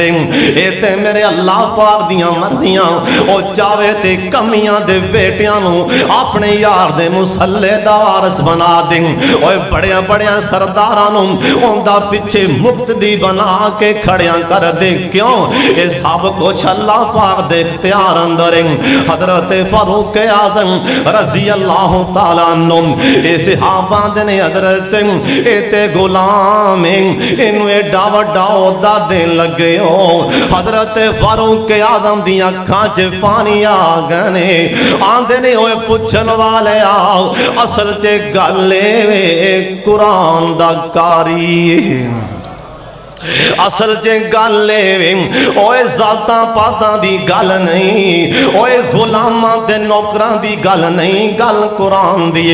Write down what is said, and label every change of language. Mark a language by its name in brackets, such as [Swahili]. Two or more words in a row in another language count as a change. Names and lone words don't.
[Punjabi] اے تے میرے اللہ پاک دیاں مرضیاں۔ او چاہے تے کمیاں دے بیٹیاں نوں اپنے یار دے مصلے دا وارث بنا دے. اوئے بڑیاں بڑیاں سرداراں نوں اوہندا پچھے مقتدی بنا کے کھڑیاں کر دے. क्यों? یہ سب کچھ اللہ پاک دے اختیار اندر ہے. حضرت فاروق اعظم [Arabic] رضي الله تعالى عنه [Punjabi] صحابہ دے نے حضرت تے غلام اینوں ایڈا وڈا اوہدا دین لگے ہو. حضرت فاروق اعظم دی اکھاں چ پانی آ گئے نے. آندے نے اوئے پچھن والے آؤ اصل چ گل قرآن دا قاری، اصل چ گل اوئے ذاتاں پاتاں دی گل نہیں، اوئے غلاماں تے نوکراں دی گل نہیں، گل قرآن دی.